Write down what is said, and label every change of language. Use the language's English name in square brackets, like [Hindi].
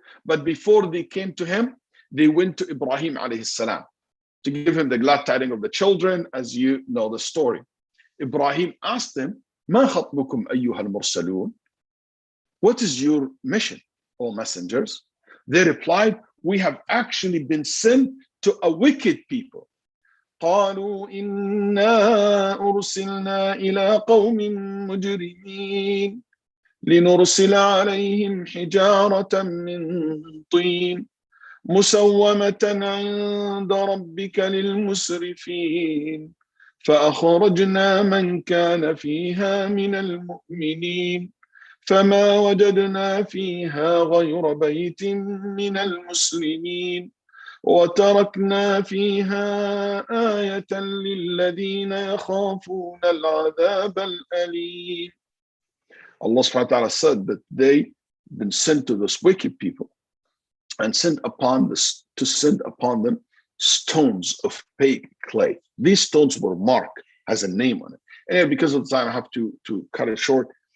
[English] But before they came to him, they went to Ibrahim alayhi salam to give him the glad tidings of the children, as you know the story. Ibrahim asked them, [Arabic] ما خطبكم أيها المرسلون? [English] What is your mission, O messengers? They replied, we have actually been sent to a wicked people. [Arabic] قالوا إنا أرسلنا إلى قوم مجرمين لنرسل عليهم حجارة من طين مسومة عند ربك للمسرفين فأخرجنا من كان فيها من المؤمنين فما وجدنا فيها غير بيت من المسلمين وتركنا فيها آية للذين يخافون العذاب الأليم. [English] Allah subhanahu wa ta'ala said that they been sent to this wicked people and send upon them stones of baked clay. These stones were marked as a name on it. And because of the time, I have to cut it short.